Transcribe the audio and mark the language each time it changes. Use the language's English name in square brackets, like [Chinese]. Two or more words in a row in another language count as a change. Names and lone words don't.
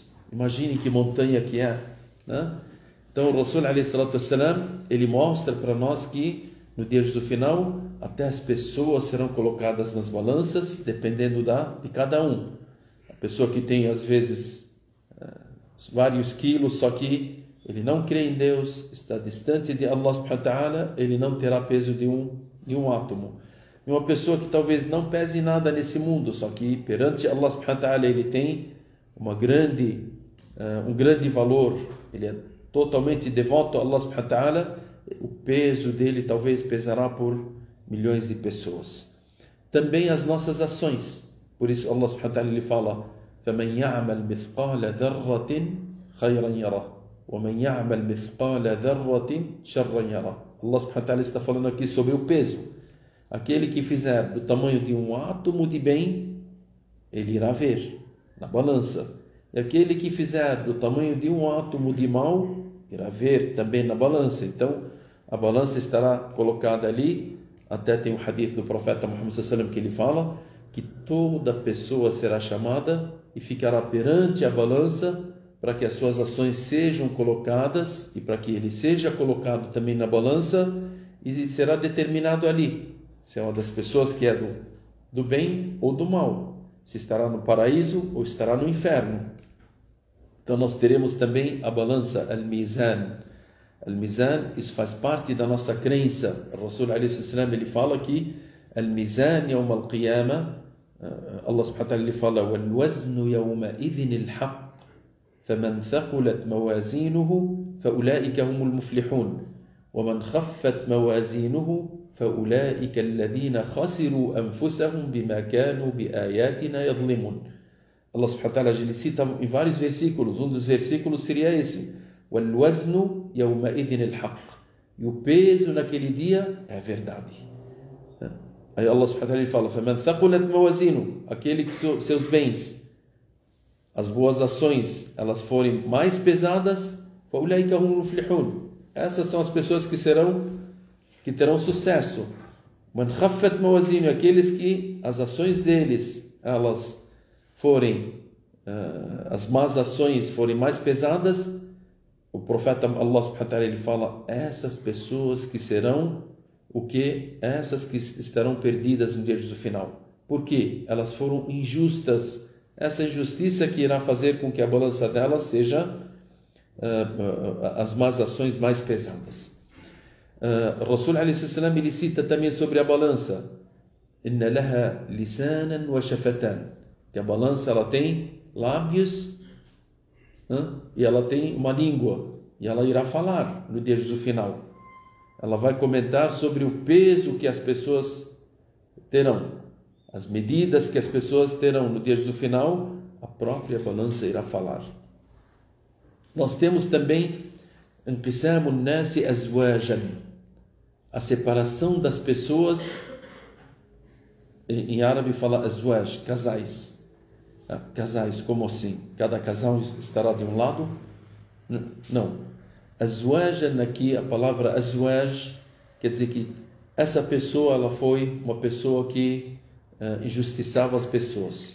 [Portuguese] Imagine que montanha que é, né? Então o Rasul ﷺ, ele mostra para nós que no dia do final até as pessoas serão colocadas nas balanças, dependendo de cada um. A pessoa que tem às vezes vários quilos, só que ele não crê em Deus, está distante de [Arabic] الله سبحانه وتعالى, [Portuguese] ele não terá peso de um átomo. E uma pessoa que talvez não pese nada nesse mundo, só que perante [Arabic] الله سبحانه وتعالى [Portuguese] ele tem um grande valor, ele é totalmente devoto a [Arabic] الله سبحانه وتعالى, [Portuguese] o peso dele talvez pesará por milhões de pessoas. Também as nossas ações, por isso [Arabic] الله سبحانه وتعالى [Portuguese] ele fala: [Arabic] فَمَنْ يَعْمَلْ مِثْقَالَ ذَرَّةٍ خَيْرًا يَرَهُ وَمَنْ يَعْمَلْ مِثْقَالَ ذَرَّةٍ شَرًّا يَرَهُ. الله سبحانه وتعالى [Portuguese] está falando aqui sobre o peso. Aquele que fizer do tamanho de um átomo de bem, ele irá ver na balança. E aquele que fizer do tamanho de um átomo de mal, irá ver também na balança. Então, a balança estará colocada ali. Até tem um hadith do profeta Muhammad [Arabic] صلى الله عليه وسلم [Portuguese] que ele fala que toda pessoa será chamada e ficará perante a balança para que as suas ações sejam colocadas e para que ele seja colocado também na balança, e será determinado ali se é uma das pessoas que é do bem ou do mal, se estará no paraíso ou estará no inferno. Então nós teremos também a balança, al-mizan. Al-mizan, isso faz parte da nossa crença. O Rasul ﷺ, ele fala que [Arabic] الميزان يوم القيامة, الله سبحانه وتعالى [Portuguese] ele fala: [Arabic] والوزن يومئذ الحق فمن ثقلت موازينه فأولئك هم المفلحون ومن خفت موازينه فأولئك الذين خسروا أنفسهم بما كانوا بآياتنا يظلمون. الله سبحانه وتعالى [Portuguese] ele cita em vários versículos. Um dos versículos seria esse: [Arabic] والوزن يومئذ الحق. [Portuguese] E o peso naquele dia é a verdade. Aí [Arabic] الله سبحانه وتعالى [Portuguese] fala: [Arabic] فَمَنْ ثَقُلَتْ مَوَازِينُهُ. [Portuguese] Aquele que seus bens, as boas ações, elas forem mais pesadas, [Arabic] فَأُولَٰئِكَ هُمُ الْمُفْلِحُونَ. [Portuguese] Essas são as pessoas que terão sucesso. [Arabic] مَنْ خَفَّتْ مَوَازِينُهُ. [Portuguese] Aqueles que as ações deles, elas forem, as más ações forem mais pesadas, o profeta [Arabic] الله سبحانه وتعالى [Portuguese] ele fala: essas pessoas que serão o que? Essas que estarão perdidas no dia do final. Por quê? Elas foram injustas. Essa injustiça que irá fazer com que a balança delas seja as más ações mais pesadas. O Rasul ﷺ ele cita também sobre a balança: [Arabic] إن لها لسانا وشفتين. [Portuguese] Que a balança ela tem lábios e ela tem uma língua, e ela irá falar no dia do final. Ela vai comentar sobre o peso que as pessoas terão, as medidas que as pessoas terão no dia do final. A própria balança irá falar. Nós temos também [Arabic] انقسام الناس أزواجا, [Portuguese] a separação das pessoas. Em árabe fala azwaj, casais. Casais, como assim? Cada casal estará de um lado? Não. Azwajan, aqui a palavra azwaj quer dizer que essa pessoa ela foi uma pessoa que injustiçava as pessoas.